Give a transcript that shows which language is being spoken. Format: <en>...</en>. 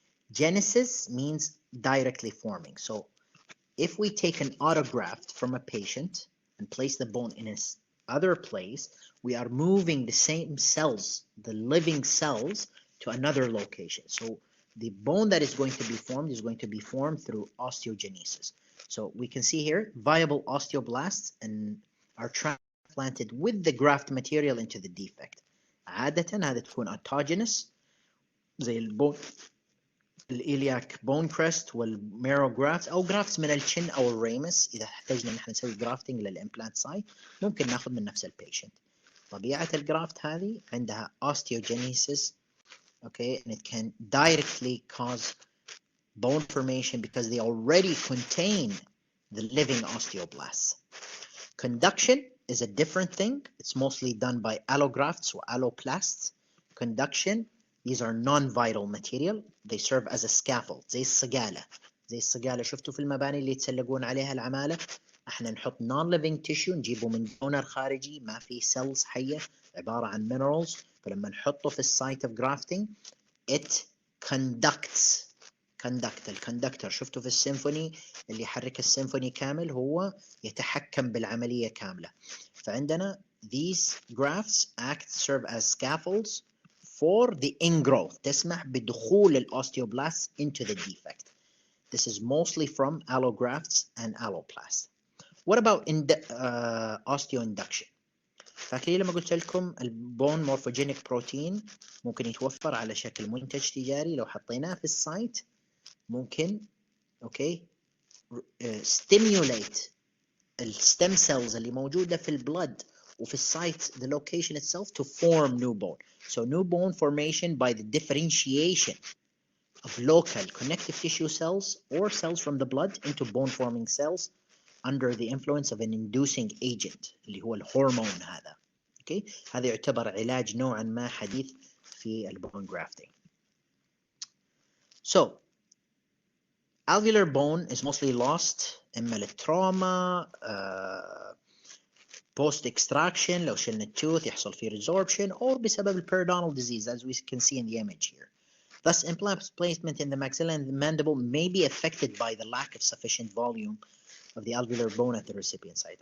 <en>Genesis means directly forming. So if we take an autograft from a patient and place the bone in its other place, we are moving the same cells, the living cells, to another location. So the bone that is going to be formed through osteogenesis. So we can see here viable osteoblasts and are transplanted with the graft material into the defect.</en> <ar>عادة هذا تكون autogenous زي البون الإلياك بون كريست والميرو جرافت أو جرافتس من الشن أو الريمس. إذا احتاجنا نحن نسوي جرافتنج للإمبلانت سايت ممكن ناخذ من نفس البيشنت. طبيعة الجرافت هذه عندها</ar> <en>osteogenesis, okay, and it can directly cause bone formation because they already contain the living osteoblasts. Conduction is a different thing. It's mostly done by allografts or alloplasts. Conduction, these are non-vital material. They serve as a scaffold.</en> <ar>زي الصقالة شفتوا في المباني اللي يتسلقون عليها العمالة. احنا نحط</ar> <en>non-living tissue</en> <ar>نجيبه من دونر خارجي ما في cells حية عبارة عن minerals. فلما نحطه في السايت</ar> <en>of grafting it conducts.</en> <ar>الكوندكتور شفتوا في السيمفوني اللي يحرك السيمفوني كامل هو يتحكم بالعملية كاملة.</ar> <en>فعندنا these grafts serve as scaffolds for the ingrowth.</en> <ar>تسمح بدخول الأوستيوبلاست</ar> <en>into the defect. This is mostly from allografts and alloplasts. What about osteoinduction?</en> <ar>فاكرين لما قلت لكم البون مورفوجينيك بروتين ممكن يتوفر على شكل منتج تجاري لو حطيناه في السايت ممكن</ar> <en>stimulate</en> <ar>الstem cells اللي موجودة في البلد وفي السايت</ar> <en>the location itself to form new bone. So new bone formation by the differentiation of local connective tissue cells or cells from the blood into bone forming cells under the influence of an inducing agent</en> <ar>اللي هو الهرمون هذا.</ar> <en>Okay.</en> <ar>هذا يعتبر علاج نوعا ما حديث في البون grafting.</ar> <en>So alveolar bone is mostly lost</en> <ar>إما للتروما</ar> <en>post extraction</en> <ar>لو شلنا التوث يحصل فيه</ar> <en>resorption or</en> <ar>بسبب</ar> <en>periodontal disease as we can see in the image here. Thus implant placement in the maxilla and the mandible may be affected by the lack of sufficient volume of the alveolar bone at the recipient site.</en>